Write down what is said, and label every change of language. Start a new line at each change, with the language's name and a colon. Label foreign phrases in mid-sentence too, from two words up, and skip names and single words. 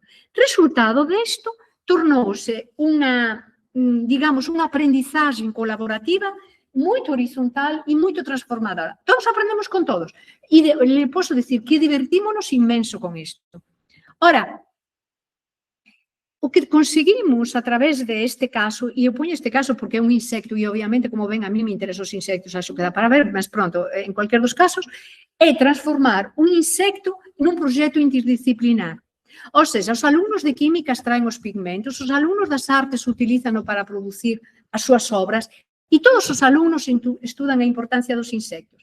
Portuguese: Resultado disto, tornou-se digamos, uma aprendizagem colaborativa muito horizontal e muito transformadora. Todos aprendemos com todos. E lhe posso dizer que divertimos-nos imenso com isto. Ora, o que conseguimos através deste caso, e eu ponho este caso porque é um insecto e obviamente, como ven,
Spanish: a mí me interesan
Portuguese: os insectos, acho que dá para ver, mas pronto,
Spanish: en cualquier dos casos,
Portuguese: é transformar
Galician: un insecto nun proxecto interdisciplinar. Ou seja, os alumnos de química extraen os pigmentos, os alumnos das artes utilizan para producir as súas obras e todos os alumnos estudan a importancia dos insectos.